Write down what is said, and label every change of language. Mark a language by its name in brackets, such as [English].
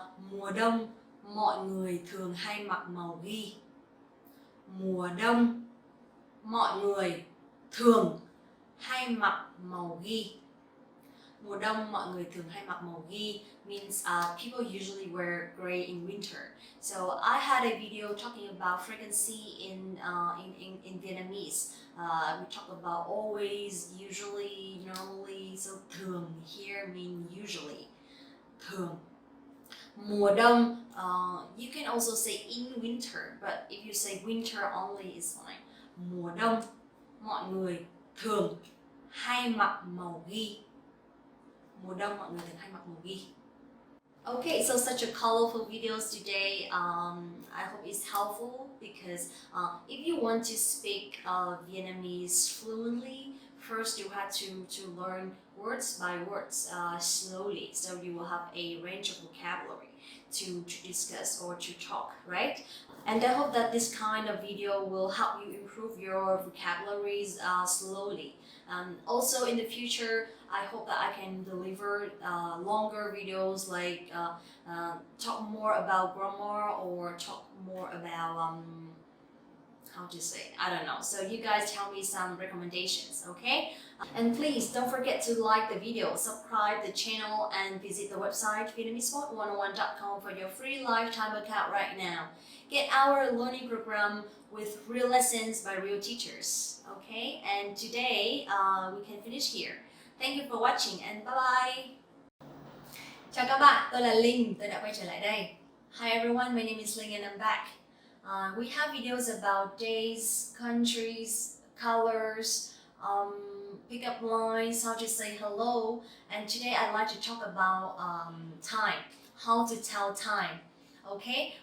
[Vietnamese] Mùa đông mọi người thường hay mặc màu ghi. Mùa đông mọi người thường hay mặc màu ghi. Mùa đông mọi người thường hay mặc màu ghi [English] means people usually wear gray in winter. So I had a video talking about frequency in Vietnamese. We talk about always, usually, normally. So thường here mean usually. Thường. [Vietnamese] Mùa đông, [English] you can also say in winter, but if you say winter only is fine. [Vietnamese] Mùa đông mọi người thường hay mặc màu ghi. Mùa đông mọi người thường hay mặc màu ghi. [English] Okay, so such a colorful videos today. I hope it's helpful because if you want to speak Vietnamese fluently, first you have to learn words by words slowly, so you will have a range of vocabulary to discuss or to talk, right? And I hope that this kind of video will help you improve your vocabularies slowly. Also in the future, I hope that I can deliver longer videos like talk more about grammar or talk more about how to say, I don't know. So you guys tell me some recommendations, okay? And please don't forget to like the video, subscribe the channel, and visit the website vietnamesepod101.com for your free lifetime account right now. Get our learning program with real lessons by real teachers, okay? And today we can finish here. Thank you for watching and bye bye. [Vietnamese] Chào các bạn, tôi là Linh, tôi đã quay trở lại đây. [English] Hi everyone, my name is Linh and I'm back. We have videos about days, countries, colors, pick-up lines, how to say hello, and today I'd like to talk about time, how to tell time, okay?